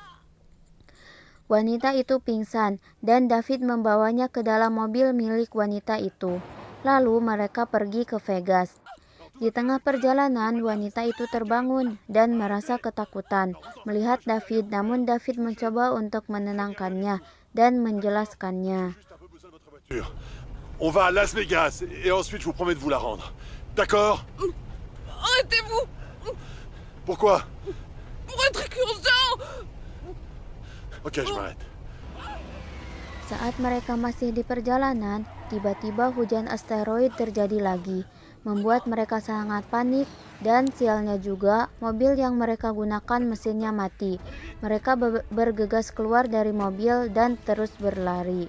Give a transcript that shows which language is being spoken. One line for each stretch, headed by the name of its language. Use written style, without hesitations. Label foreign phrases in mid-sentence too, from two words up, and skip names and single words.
Indonesian: Wanita itu pingsan dan David membawanya ke dalam mobil milik wanita itu. Lalu mereka pergi ke Vegas. Di tengah perjalanan, wanita itu terbangun dan merasa ketakutan melihat David, namun David mencoba untuk menenangkannya dan menjelaskannya.
French: On va à Las Vegas et ensuite je vous promets de vous la rendre. D'accord? Arrêtez-vous! Pourquoi? Pour un truc urgent! Ok, je m'arrête.
Indonesian: Saat mereka masih di perjalanan, tiba-tiba hujan asteroid terjadi lagi, membuat mereka sangat panik dan sialnya juga mobil yang mereka gunakan mesinnya mati. Mereka bergegas keluar dari mobil dan terus berlari.